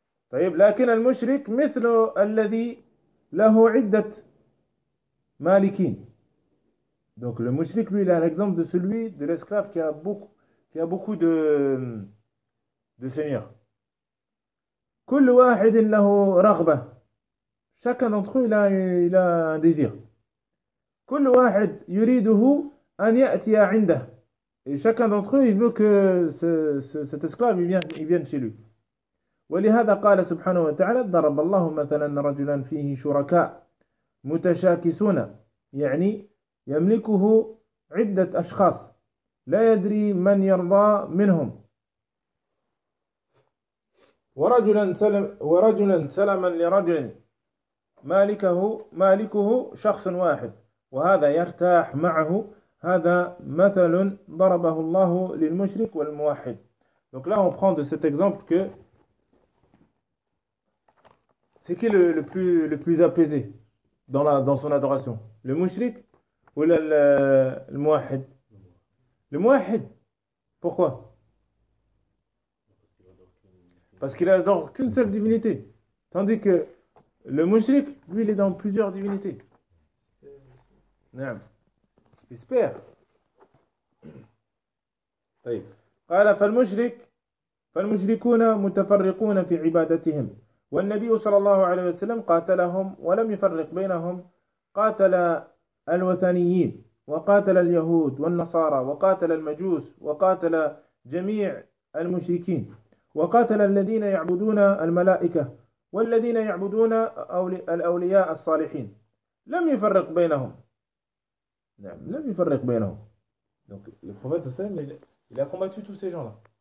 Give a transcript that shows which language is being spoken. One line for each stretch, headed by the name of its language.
Arabic: طيب لكن المشرك مثل الذي له عدة مالكين.
French: Donc le mushrik lui il a un exemple de celui de l'esclave qui a beaucoup de seigneurs.
Arabic: كل واحد له رغبة.
French: Chacun d'entre eux il a un désir.
Arabic: كل واحد يريده أن يأتي عنده.
French: Et chacun d'entre eux, il veut que cet esclave, il vienne chez lui.
Arabic: ولهذا قال سبحانه وتعالى ضرب الله مثلا رجلا فيه شركاء متشاكسون، يعني يملكه عدة أشخاص لا يدري من يرضى منهم، ورجلا سلما لرجل مالكه شخص واحد وهذا يرتاح معه. هذا مثل ضربه الله للمشرك والموحد.
French: Donc là on prend de cet exemple que c'est qui le plus apaisé dans son adoration, le mushrik ou le muwahhid? Le muwahhid. Pourquoi? Parce qu'il adore qu'une seule divinité, tandis que le mushrik, lui, il est dans plusieurs divinités. J'espère.
Arabic: قال فالمشرك فالمشركون متفرقون في عبادتهم والنبي صلى الله عليه وسلم قاتلهم ولم يفرق بينهم، قاتل الوثنيين وقاتل اليهود والنصارى وقاتل المجوس وقاتل جميع المشركين وقاتل الذين يعبدون الملائكة والذين يعبدون الأولياء الصالحين، لم يفرق بينهم. نعم لم يفرق بينهم.
French: Donc le prophète sallam il a combattu tous ces gens-là.